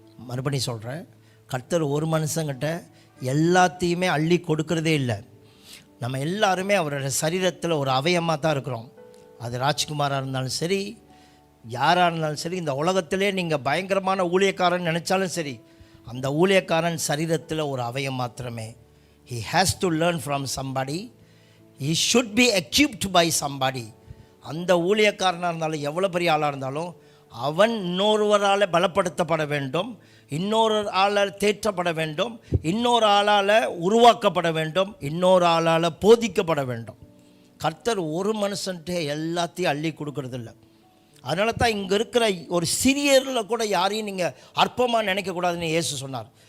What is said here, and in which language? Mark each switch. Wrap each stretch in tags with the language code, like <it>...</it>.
<ta>மறுபடியும் சொல்கிறேன், கர்த்தர் ஒரு மனுஷங்கிட்ட எல்லாத்தையுமே அள்ளி கொடுக்கறதே இல்லை. நம்ம எல்லாருமே அவரோட சரீரத்தில் ஒரு அவயமாக தான் இருக்கிறோம். அது ராஜ்குமாராக இருந்தாலும் சரி, யாராக இருந்தாலும் சரி, இந்த உலகத்திலே நீங்கள் பயங்கரமான ஊழியக்காரன் நினச்சாலும் சரி, அந்த ஊழியக்காரன் சரீரத்தில் ஒரு அவயம் மாத்திரமே.</ta> <en>he has to learn from somebody, he should be equipped by somebody.</en> <ta>அந்த ஊழியக்காரனாக இருந்தாலும் எவ்வளோ பெரிய ஆளாக இருந்தாலும் அவன் இன்னொருவரால் பலப்படுத்தப்பட வேண்டும், இன்னொரு ஆளால் தேற்றப்பட வேண்டும், இன்னொரு ஆளால் உருவாக்கப்பட வேண்டும், இன்னொரு ஆளால் போதிக்கப்பட வேண்டும். கர்த்தர் ஒரு மனுஷன்ட்டு எல்லாத்தையும் அள்ளி கொடுக்கறதில்ல. அதனால தான் இங்கே இருக்கிற ஒரு சிறியரில் கூட யாரையும் நீங்கள் அற்பமாக நினைக்கக்கூடாதுன்னு இயேசு சொன்னார்.</ta>